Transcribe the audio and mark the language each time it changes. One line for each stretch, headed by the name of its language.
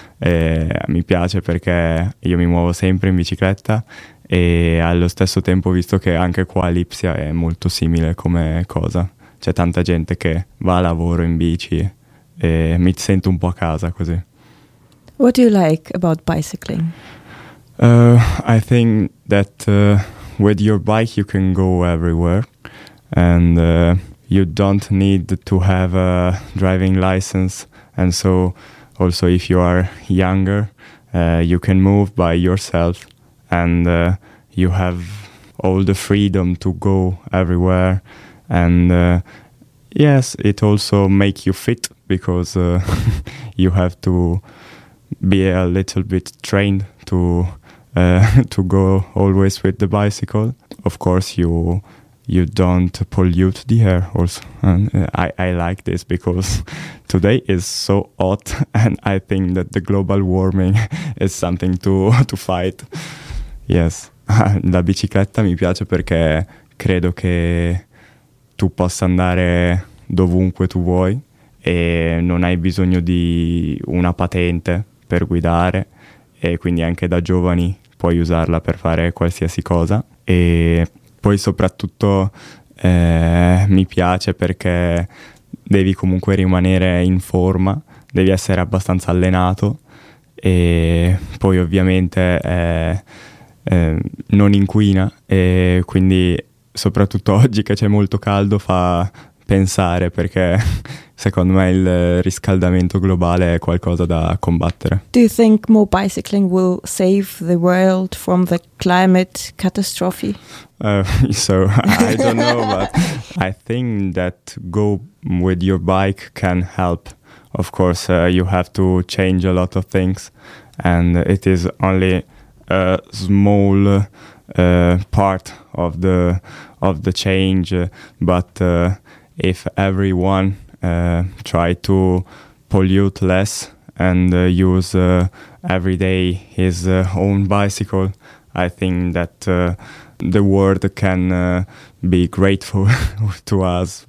Italian: Mi piace perché io mi muovo sempre in bicicletta e allo stesso tempo ho visto che anche qua Lipsia è molto simile come cosa. C'è tanta gente che va a lavoro in bici e mi sento un po' a casa così.
English: What do you like about bicycling? I think that with your bike you can go everywhere. And you don't need to have a driving license. And so also if you are younger, you can move by yourself and you have all the freedom to go everywhere. And yes, it also makes you fit because you have to be a little bit trained to go always with the bicycle. Of course, you don't pollute the air also. And I like this because today is so hot and I think that the global warming is something to fight. Yes,
Italian: la bicicletta mi piace perché credo che tu possa andare dovunque tu vuoi e non hai bisogno di una patente per guidare e quindi anche da giovani puoi usarla per fare qualsiasi cosa. E poi soprattutto mi piace perché devi comunque rimanere in forma, devi essere abbastanza allenato e poi ovviamente non inquina e quindi soprattutto oggi che c'è molto caldo fa pensare perché secondo me il riscaldamento globale è qualcosa da combattere.
English: Do you think more bicycling will save the world from the climate catastrophe? So I don't know, but I think that go with your bike can help. Of course, you have to change a lot of things and it is only a small part of the change, but if everyone try to pollute less and use every day his own bicycle, I think that the world can be grateful to us.